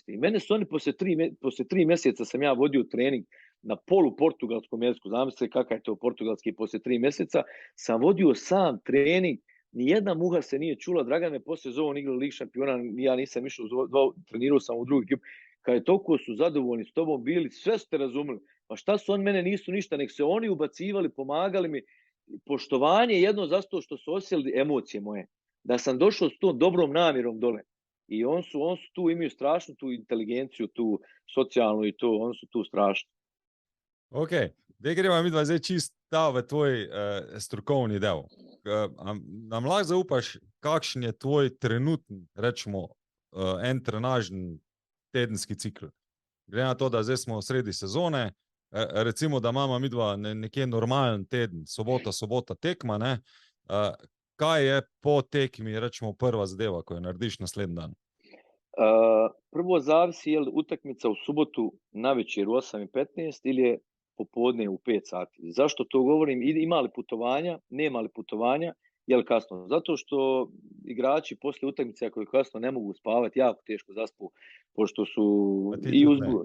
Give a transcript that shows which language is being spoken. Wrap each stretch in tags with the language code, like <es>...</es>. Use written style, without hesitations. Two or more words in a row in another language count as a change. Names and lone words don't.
<bs>I mene su oni poslije 3 mjeseca sam ja vodio trening na polu portugalskom jeziku, zamislite kakav je to portugalski, poslije 3 mjeseca sam vodio sam trening, nijedna muha se nije čula, Dragan me poslije zove, on igrao Lig šampiona, ja nisam išao, trenirao sam u drugi ekipu, kada je toliko su zadovoljni s tobom bili, sve ste razumeli, pa šta su oni mene nisu ništa, nek se oni ubacivali, pomagali mi, poštovanje jedno zato što su osjetili emocije moje, da sam došao s tom dobrom namjerom dole. I on su tu, imaju strašnu tu inteligenciju, tu socijalnu i to, oni su tu strašni.</bs> <sl>Ok, zdaj gremo mi dva zdaj čist v tvoj strokovni del. Nam lahko zaupaš, kakšen je tvoj trenutni, rečemo, en trenažni tedenski cikl? Glede na to, da zdaj smo sredi sezone, recimo, da imamo mi dva nekje normalen teden, sobota tekma, ne? Kaj je po tekmi, rečemo, prva zadeva, ko jo narediš naslednji dan?</sl> <bs>Prvo zavisi je li utakmica u subotu navečer u 8:15 ili je popodne u 5 sati. Zašto to govorim? Ima li putovanja, nema li putovanja, je li kasno? Zato što igrači poslije utakmice koji kasno ne mogu spavati, jako teško zaspu, pošto su i uzbudili.</bs>